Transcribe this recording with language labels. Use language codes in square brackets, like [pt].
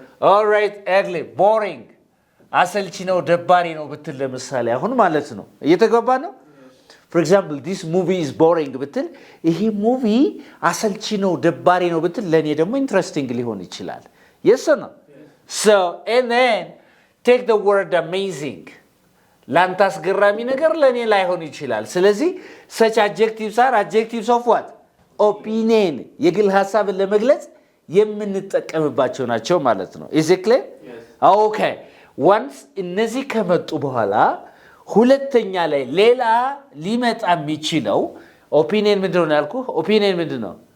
[en] all right ugly boring [am] አሰልቺ ነው ደባሪ ነው ብትል ለምሳሌ አሁን ማለት ነው እየተገባ ነው. [en] for example this movie is boring [am] ብትል ይሄ ሙቪ አሰልቺ ነው ደባሪ ነው ብትል ለኔ ደግሞ ኢንትረስቲንግ ሊሆን ይችላል. [en] yes or no? So and then take the word amazing [am] ላንታስ ገራሚ ነገር ለኔ ላይሆን ይችላል. [en] ስለዚህ such adjectives are adjectives of what? [am] opinion የግል ሐሳብን ለመግለጽ የምንጠቀምባቸው ናቸው ማለት ነው. [en] is it clear? yes. [am] okay once እነዚህ ከመጡ በኋላ ሁለተኛ ላይ ሌላ ሊመጣ የሚችለው opinion ምንድነው ያልኩህ? opinion ምንድነው?